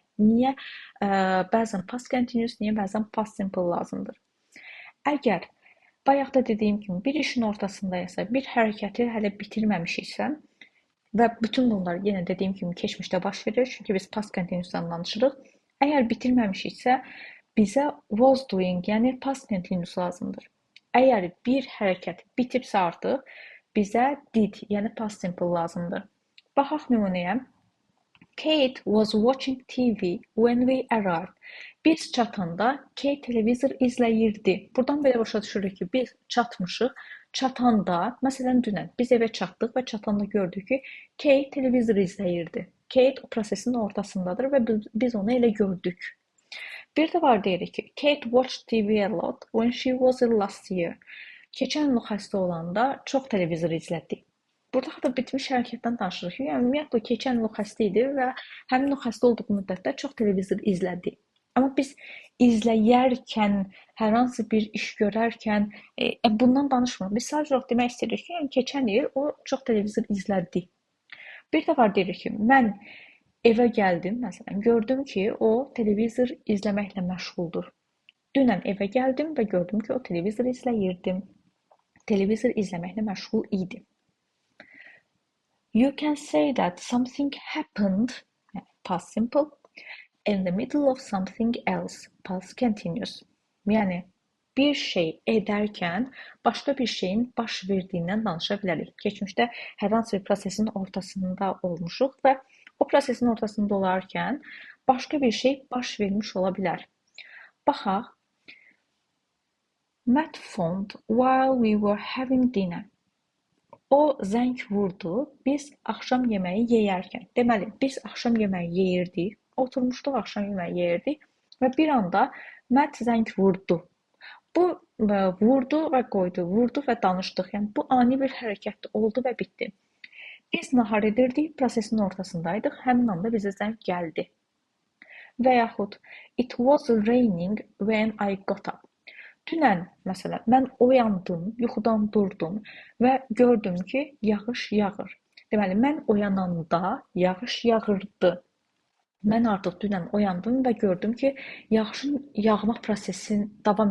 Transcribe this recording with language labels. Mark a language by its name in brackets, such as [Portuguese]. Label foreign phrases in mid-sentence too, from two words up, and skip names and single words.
[Azerbaijani] Niyə bəzən [English] past continuous, [Azerbaijani] niyə bəzən [English] past simple [Azerbaijani] lazımdır? Əgər bayaq da dediyim kimi bir işin ortasındaysa, bir hərəkəti hələ bitirməmişiksə və bütün bunlar yenə dediyim kimi keçmişdə baş verir, çünki biz [English] past continuous'dan [Azerbaijani] danışırıq. Əgər bitirməmişiksə, bizə [English] was doing, [Azerbaijani] yəni [English] past continuous [Azerbaijani] lazımdır. Əgər bir hərəkət bitibsə artıq, bizə did, yəni [English] past simple [Azerbaijani] lazımdır. Baxaq nümunəyə. [English] Kate was watching TV when we arrived. [Azerbaijani] Biz çatanda Kate televizor izləyirdi. Buradan belə başa düşürük ki, biz çatmışıq. Çatanda, məsələn dünən biz evə çatdıq və çatanda gördük ki, Kate televizor izləyirdi. Kate o prosesin ortasındadır və biz onu elə gördük. Bir də var deyirik ki, [English] Kate watched TV a lot when she was ill last year. [Azerbaijani] Keçən il xəstə olanda çox televizor izlədi. Burada da bitmiş hərəkətdən danışırıq ki, yəni ümumiyyətlə keçən il o xəstə idi və həmin o xəstə olduğu müddətdə çox televizor izlədi. Amma biz izləyərkən, hər hansı bir iş görərkən bundan danışmırıq. Biz sadəcə olaraq demək istəyirik ki, yəni keçən il o çox televizor izlədi. Bir də var deyirik ki, mən evə gəldim, məsələn, gördüm ki, o televizor izləməklə məşğuldur. Dünən evə gəldim və gördüm ki, o televizor izləyirdi. Televizor izləməklə məşğul idi. [English] You can say that something happened, past simple, in the middle of something else, past continuous. [Azerbaijani] Yəni, bir şey edərkən başqa bir şeyin baş verdiyindən danışa bilərik. Keçmişdə hər hansı bir prosesin ortasında olmuşuq və o prosesin ortasında olarkən başqa bir şey baş vermiş ola bilər. Baxaq. [English] Matt phoned while we were having dinner. [Azerbaijani] O zəng vurdu, biz axşam yeməyi yeyərkən. Deməli, biz axşam yeməyi yeyirdik, oturmuşduq axşam yeməyi yeyirdik və bir anda Matt zəng vurdu. Bu vurdu və qoydu, vurdu və danışdıq. Yəni, bu ani bir hərəkət oldu və bitdi. Biz nahar edirdik, prosesin ortasındaydıq, həmin anda bizə zəng gəldi. Və yaxud, [English] it was raining when I got up. [Azerbaijani] Dünən, məsələn, mən oyandım, yuxudan durdum və gördüm ki, yağış yağır. Deməli, mən oyananda yağış yağırdı. Mən artıq dünən oyandım və gördüm ki, yağışın yağma prosesi davam edir.